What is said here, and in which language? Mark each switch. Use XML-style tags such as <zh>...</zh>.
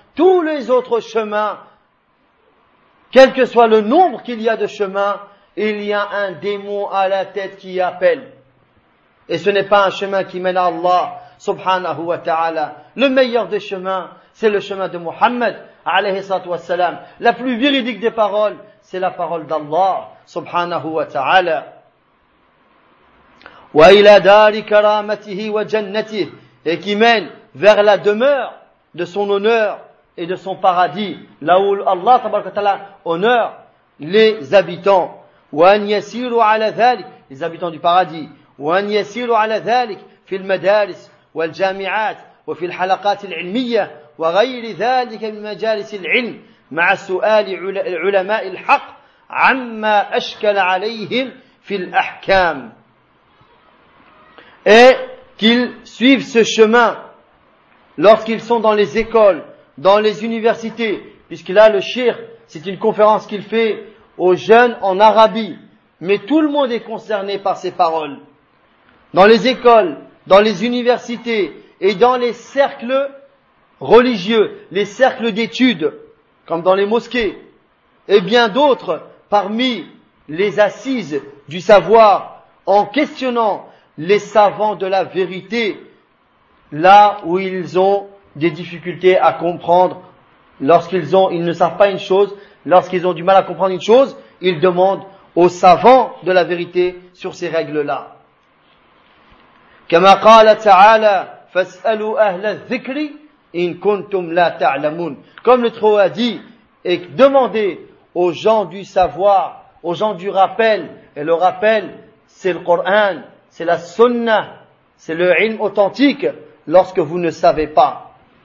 <fr>Tous les autres chemins, quel que soit le nombre qu'il y a de chemins, il y a un démon à la tête qui appelle. Et ce n'est pas un chemin qui mène à Allah, subhanahu wa ta'ala. Le meilleur des chemins, c'est le chemin de Muhammad, alayhi salatu wa salam. La plus véridique des paroles, c'est la parole d'Allah, subhanahu wa ta'ala.</fr> <ar>وإلى دار كرامته وجنته</ar> <fr>et qui mène vers la demeure de son honneur et de son paradis là où Allah tabaraka taala honore les habitants</fr> <ar>وأن يسيروا على ذلك</ar> <fr>les habitants du paradis</fr> <ar>وأن يسيروا على ذلك في المدارس والجامعات وفي الحلقات العلمية وغير ذلك من مجالس العلم مع سؤال علماء الحق عما أشكل عليهم في الأحكام.</ar> <fr>Et qu'ils suivent ce chemin lorsqu'ils sont dans les écoles, dans les universités, puisque là le shir, c'est une conférence qu'il fait aux jeunes en Arabie. Mais tout le monde est concerné par ces paroles. Dans les écoles, dans les universités et dans les cercles religieux, les cercles d'études, comme dans les mosquées, et bien d'autres parmi les assises du savoir en questionnant les savants de la vérité, là où ils ont des difficultés à comprendre, ils ne savent pas une chose, lorsqu'ils ont du mal à comprendre une chose, ils demandent aux savants de la vérité sur ces règles-là.</fr> <ar>كما قال تعالى فاسألوا أهل الذكر إن كنتم لا تعلمون.</ar> <fr>Comme le Trou a dit, et demandez aux gens du savoir, aux gens du rappel, et le rappel, c'est le Coran. C'est la sunna, c'est le ilm authentique lorsque vous ne savez pas.</fr>